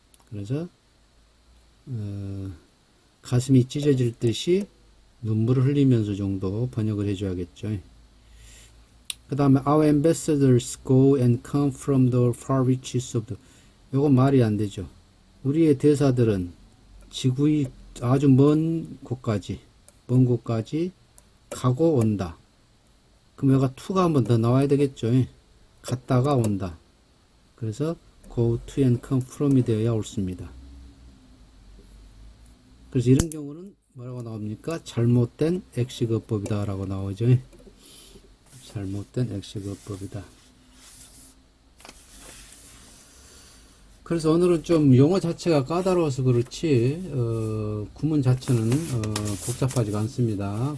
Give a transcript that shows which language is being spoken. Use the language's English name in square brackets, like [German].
[Korean] 그래서 가슴이 찢어질 듯이 눈물을 흘리면서 정도 번역을 해줘야겠죠. [English] 그 다음에 Our ambassadors go and come from the far reaches of the [Korean] 요건 말이 안 되죠. 우리의 대사들은 지구의 아주 먼 곳까지 가고 온다. 그럼 여기가 to가 한 번 더 나와야 되겠죠. 갔다가 온다. 그래서 [English] go to and come from [Korean] 이 되어야 옳습니다. 그래서 이런 경우는 뭐라고 나옵니까? 잘못된 액식어법이다 라고 나오죠. 잘못된 액식어법이다. 그래서 오늘은 좀 용어 자체가 까다로워서 그렇지 구문 자체는 복잡하지가 않습니다.